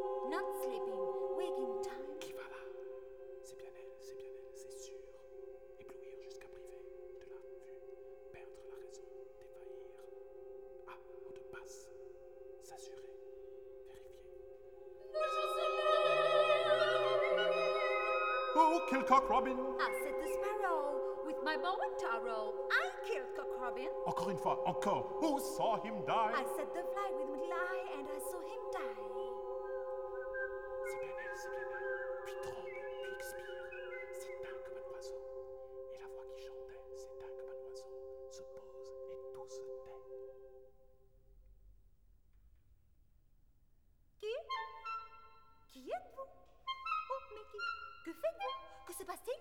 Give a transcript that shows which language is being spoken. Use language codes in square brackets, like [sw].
[en] Not sleeping, waking time. [fr] Qui va là? C'est bien elle, c'est bien elle, c'est sûr. Éblouir jusqu'à priver de la vue. Perdre la raison, défaillir. Ah, on te passe. S'assurer. [en] Oh, kill Cock Robin! I said the sparrow with my bow and arrow. I killed Cock Robin. [fr] Encore une fois, encore. [en] Who saw him die? I said the fly with my little eye and I saw him die. [fr] C'est bien elle, c'est bien elle. Puis tremble, puis expire. C'est dingue comme un oiseau. Et la voix qui chantait, c'est dingue comme un oiseau. Se pose et tout se tait. Qui? Qui êtes-vous? Oh, mais qui? Que faites-vous? Que se passe-t-il?